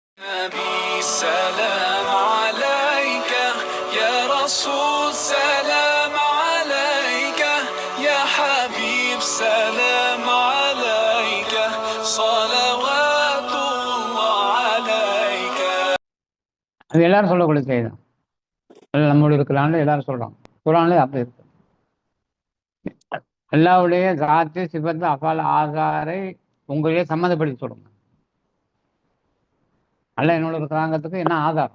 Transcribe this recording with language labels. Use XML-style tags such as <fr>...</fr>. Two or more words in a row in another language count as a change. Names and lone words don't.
<ar>نبي سلام عليك يا رسول سلام عليك يا حبيب سلام عليك صلوات الله عليك.</ar> <ta>அது எல்லாரும் சொல்லக்கூடிய செய்தி தான். நம்மளுடைய இருக்கிறான்னு எல்லாரும் சொல்றாங்க. குரான்ல அப்படி இருக்கு. அல்லாஹ்வுடைய</ta> <ar>ذات صفات أفعال آثار</ar> <ta>உங்களையே சம்மந்தப்படுத்தி சொல்லுங்க. அல்லாஹ் என்னோட இருக்கிறாங்கிறதுக்கு என்ன ஆதாரம்?</ta>